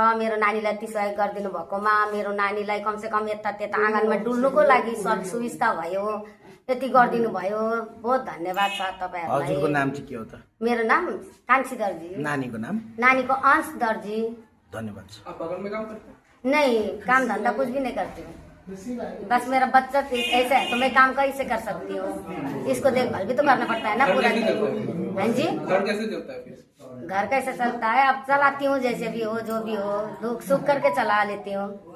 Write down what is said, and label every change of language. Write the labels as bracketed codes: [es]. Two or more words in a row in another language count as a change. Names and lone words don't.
[ne] मेरो नानीलाई यति सहयोग गरिदिनु भएकोमा। मेरो नानीलाई कमसे कम यता त्यता आँगनमा डुल्नुको लागि सुविस्ता भयो, यति गरिदिनु भयो। बहुत धन्यवाद छ तपाईँहरूलाई। हजुरको नाम चाहिँ के हो त? मेरो नाम कान्छी दर्जी। नानीको नाम? नानीको अंश दर्जी। धन्यवाद छ। [hi] नहीं, काम धंधा कुछ भी नहीं करती हूँ। बस मेरा बच्चा ऐसा है तो मैं काम कैसे कर सकती हूँ, इसको देखभाल भी तो करना पड़ता है ना पूरा दिन। हाँ जी, घर कैसे चलता है फिर? घर कैसे चलता है, अब चलाती हूँ जैसे भी हो, जो भी हो दुख सुख करके चला लेती हूँ।